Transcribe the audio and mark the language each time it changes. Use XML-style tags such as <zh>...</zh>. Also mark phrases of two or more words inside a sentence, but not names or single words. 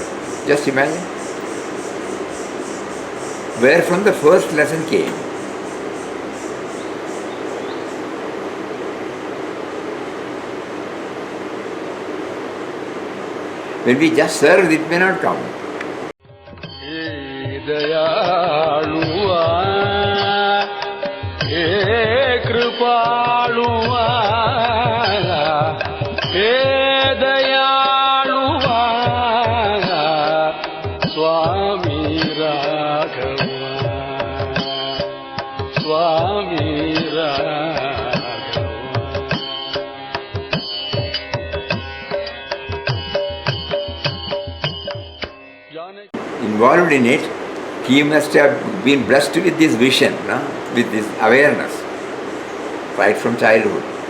<en>Just imagine where from the first lesson came. When we just serve, it may not come.</en> <kn>दयालुआ एक ಕೃಪಾಳುವಾ ಹೇ ದಯಾಳುವಾ ಸ್ವಾಮಿ ರಾಘವ ಸ್ವಾಮಿ</kn> <en>involved in it, he must have been blessed with this vision, no? With this awareness, right from childhood.</en>